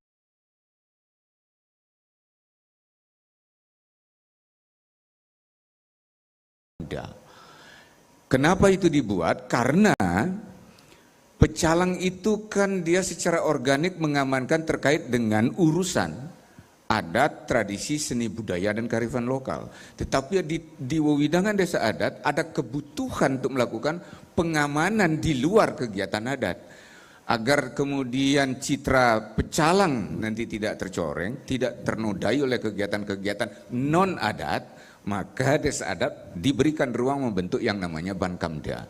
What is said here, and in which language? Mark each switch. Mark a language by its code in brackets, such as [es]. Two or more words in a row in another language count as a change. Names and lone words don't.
[id] Kenapa itu dibuat? Karena pecalang itu kan dia secara organik mengamankan terkait dengan urusan adat, tradisi, seni budaya dan kearifan lokal. Tetapi di wewidangan desa adat ada kebutuhan untuk melakukan pengamanan di luar kegiatan adat. Agar kemudian citra pecalang nanti tidak tercoreng, tidak ternodai oleh kegiatan-kegiatan non-adat, maka desa adat diberikan ruang membentuk yang namanya Bankamda.